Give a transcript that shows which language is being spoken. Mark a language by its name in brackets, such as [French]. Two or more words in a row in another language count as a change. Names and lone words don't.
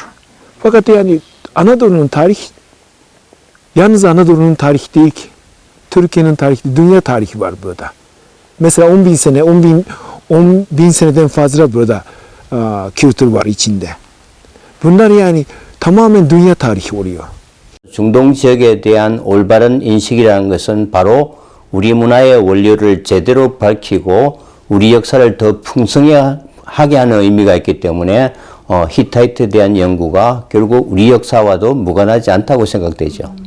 [Turkish] Fakat yani Anadolu'nun tarihi yalnız Anadolu'nun tarihi değil ki. Türkiye'nin tarihi, dünya tarihi var burada. Mesela 10.000 sene, 10.000 seneden fazla burada kültür var içinde. Bunlar yani tamamen dünya tarihi oluyor. [Korean] 중동 지역에 대한 올바른 인식이라는 것은 바로 우리 문화의 원료를 제대로 밝히고 우리 역사를 더 풍성하게 하는 의미가 있기 때문에 히타이트에 대한 연구가 결국 우리 역사와도 무관하지 않다고 생각되죠.